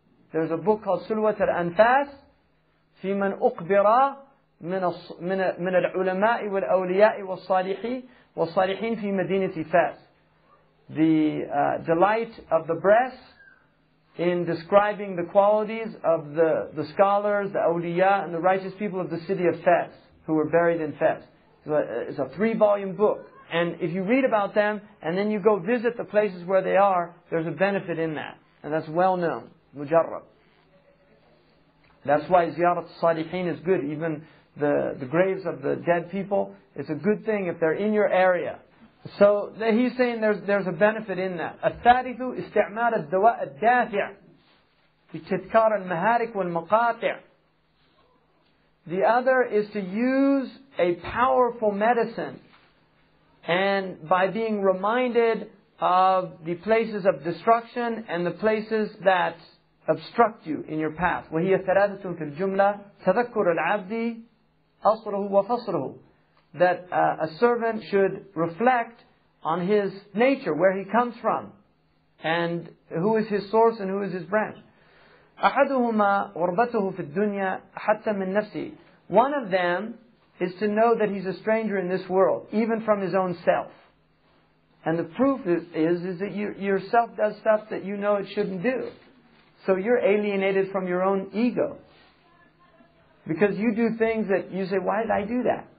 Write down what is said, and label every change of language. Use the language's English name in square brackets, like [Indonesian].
[English] There's a book called Sulwat al-Anfas [Arabic] في من أقبر من العلماء والأولياء والصالحين في مدينة فاس. [English] The delight of the breast in describing the qualities of the scholars, the awliya, and the righteous people of the city of Fas, who were buried in Fas. It's a 3-volume book. And if you read about them, and then you go visit the places where they are, there's a benefit in that. And that's well known. Mujarrab. That's why ziyarat al-salihin is good. Even the graves of the dead people, it's a good thing if they're in your area. So he's saying there's a benefit in that. [Arabic] الثالث استعمال الدواء الدافع في تذكار المهارك والمقاطع. [English] The other is to use a powerful medicine, and by being reminded of the places of destruction and the places that obstruct you in your path. [Arabic] وهي ثلاثة في الجملة تذكر العبد أصله وفصله. [English] That a servant should reflect on his nature, where he comes from, and who is his source and who is his branch. [Arabic] أحدهما غربته في الدنيا حتى من نفسه. [English] One of them is to know that he's a stranger in this world, even from his own self. And the proof is that yourself does stuff that you know it shouldn't do. So you're alienated from your own ego. Because you do things that you say, why did I do that?